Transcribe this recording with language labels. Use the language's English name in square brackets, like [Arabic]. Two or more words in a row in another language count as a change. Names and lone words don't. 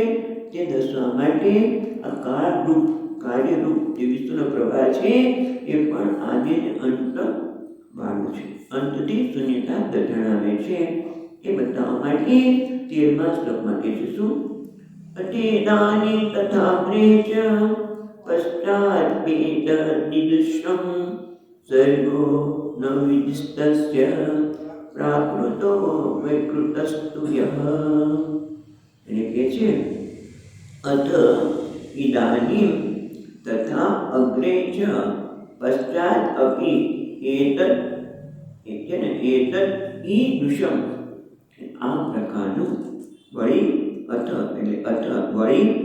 [Gujarati] તે દર્શાવવા માટે આ કાળરૂપ, કાર્યરૂપ જે વિશ્વનો પ્રવાહ છે એ પણ આદિ અને અંત વાળું છે, અંતથી શૂન્યતા જણાવે છે. એ બતાવવા માટે 13મા શ્લોકમાં કહે છે શું? [Sanskrit] अतीतानि तथाग्रे च पश्चाद्वेतनिदृशं सर्गो न विदिस्तस्य प्राकृतो वैकृतस्तु यः. [Gujarati] એટલે કે છે [Sanskrit] અથ ઇદાનીમ તથા અગ્રે ચ પશ્ચાત અપી એતદ [Gujarati] એટલે ને [Sanskrit] એતદ ઈદૃશમ [Gujarati] આ પ્રકારનું વળી અથ એટલે અથ વળી